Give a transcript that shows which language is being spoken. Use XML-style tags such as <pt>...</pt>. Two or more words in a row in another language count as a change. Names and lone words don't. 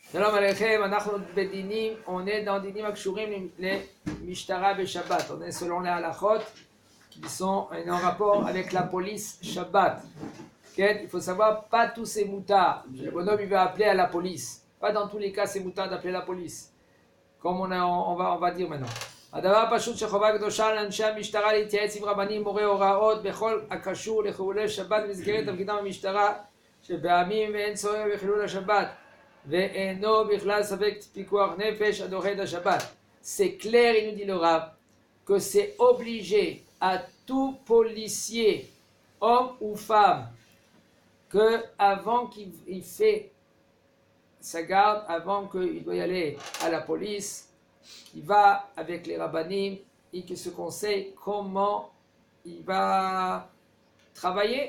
<he>שלום עליכם,</he> <fr>on est dans</fr> <he>דינים הקשורים, les משטרה בשבת.</he> <fr>On est selon les halachot qui sont en rapport avec la police Shabbat. Il faut savoir, pas tous ces moutards. Le bonhomme il va appeler à la police. Pas dans tous les cas c'est moutards d'appeler la police. Comme on va dire maintenant.</fr> <he>הדבר פשוט שחובה קדושה לאנשי המשטרה להתייעץ עם רבנים מורי הוראות בכל הקשור לחילולי שבת במסגרת תפקידם במשטרה שבעמים אין צורך בחילול השבת ואינו בכלל ספק פיקוח נפש הדוחה את השבת.</he> <fr>C'est clair, il nous dit le Rav, que c'est obligé à tout policier, homme ou femme, que avant qu'il fait sa garde, avant qu'il doit y aller à la police, il va avec les rabbanim et qui se conseille comment il va travailler.</fr>